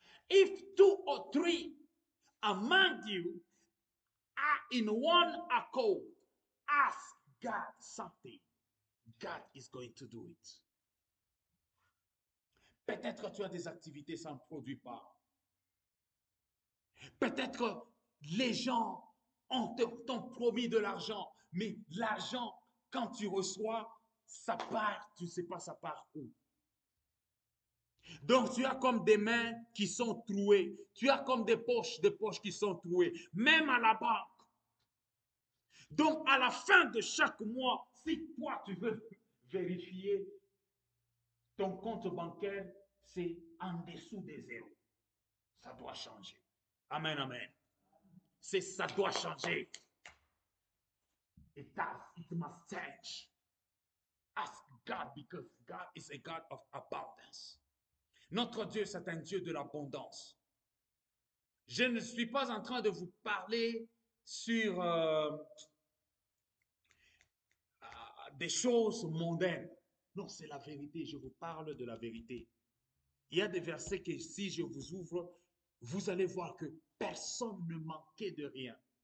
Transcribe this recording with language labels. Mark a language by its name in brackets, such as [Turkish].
[English] If 2 or 3 among you are in one accord, ask God something, God is going to do it. [French] Peut-être que tu as des activités sans produit pas. Peut-être que les gens t'ont promis de l'argent, mais l'argent, quand tu reçois, ça part, tu ne sais pas ça part où. Donc tu as comme des mains qui sont trouées, tu as comme des poches qui sont trouées, même à la banque. Donc à la fin de chaque mois, si toi tu veux vérifier ton compte bancaire, c'est en dessous des zéros. Ça doit changer. Amen, amen. Ça doit changer. [English] It must change. Ask God because God is a God of abundance. [French] Notre Dieu, c'est un Dieu de l'abondance. Je ne suis pas en train de vous parler sur des choses mondaines. Non, c'est la vérité. Je vous parle de la vérité. Il y a des versets que si je vous ouvre, vous allez voir que personne ne manquait de rien.